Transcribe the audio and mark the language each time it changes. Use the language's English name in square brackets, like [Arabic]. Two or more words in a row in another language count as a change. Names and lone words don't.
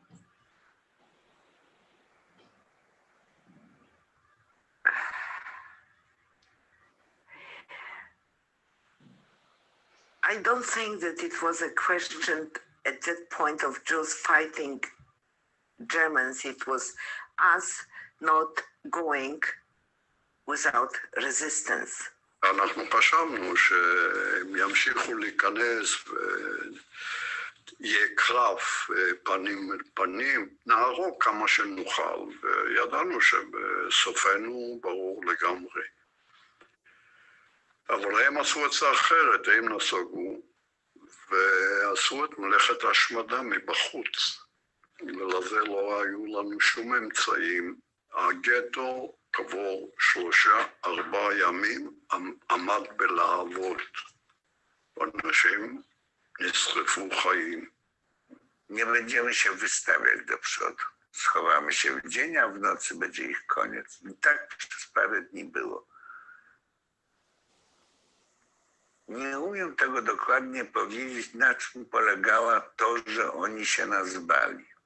[English] I don't think that it was a question at that point of Jews fighting Germans. It was us not going without resistance. [Hebrew] אנחנו חשבנו שהם ימשיכו להיכנס ויהיה קרב פנים אל פנים, נהרוג כמה שנוכל, וידענו שבסופנו ברור לגמרי. אבל הם עשו את זה אחרת, הם נסוגו ועשו את מלאכת ההשמדה מבחוץ, ולזה לא היו לנו שום אמצעים. הגטו כעבור 3-4 ימים עמד בלהבות, אנשים נשרפו חיים. [Polish] Nie będziemy się wystawiać do przodu. Schowamy się w dzień, a w nocy będzie ich koniec. I tak przez parę dni było. Nie umiem tego dokładnie powiedzieć, na czym polegała to, że oni się nas bali.